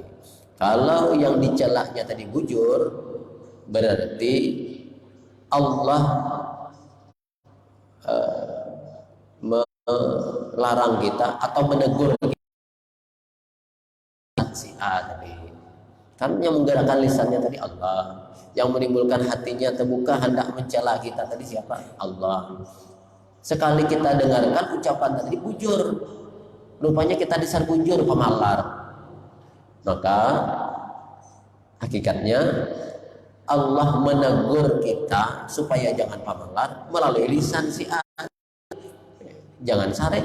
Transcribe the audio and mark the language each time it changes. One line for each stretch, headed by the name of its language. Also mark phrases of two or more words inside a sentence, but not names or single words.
Banjar: Kalau yang dicelaknya tadi bujur, berarti Allah melarang kita atau menegur kita si A tadi.
Indonesian: Kan yang menggerakkan lisannya tadi Allah, yang menimbulkan hatinya terbuka hendak mencela kita tadi siapa? Allah.
Banjar: Sekali kita dengarkan ucapan tadi bujur, rupanya kita disar bujur, pemalar, maka hakikatnya Allah menegur kita supaya jangan pemalar melalui lisan si A. Jangan sare.